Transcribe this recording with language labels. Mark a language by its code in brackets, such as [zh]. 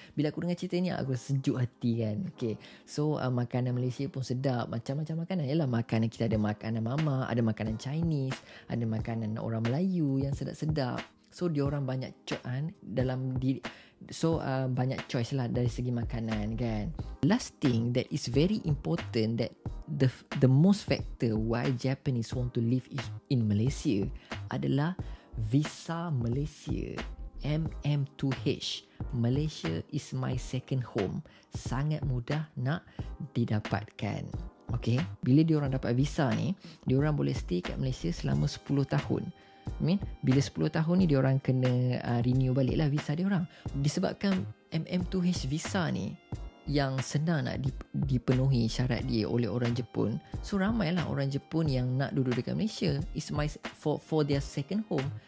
[ms] Bila aku dengar cerita ni aku sejuk hati kan. Okay, so makanan Malaysia pun sedap. Macam-macam makanan. Yalah, makanan kita ada makanan mama, ada makanan Chinese, ada makanan orang Melayu yang sedap-sedap. So dia orang banyak dalam diri. So banyak choice lah dari segi makanan kan. [en] Last thing that is very important, that the most factor why Japanese want to live in Malaysia [ms] adalah visa Malaysia, [en] MM2H. Malaysia is my second home. [ms] Sangat mudah nak didapatkan. Okay, bila diorang dapat visa ni, diorang boleh stay kat Malaysia selama 10 tahun. Bila 10 tahun ni diorang kena renew balik lah visa diorang. Disebabkan MM2H visa ni yang senang nak dipenuhi syarat dia oleh orang Jepun. So ramailah orang Jepun yang nak duduk dekat Malaysia. [en] It's for their second home.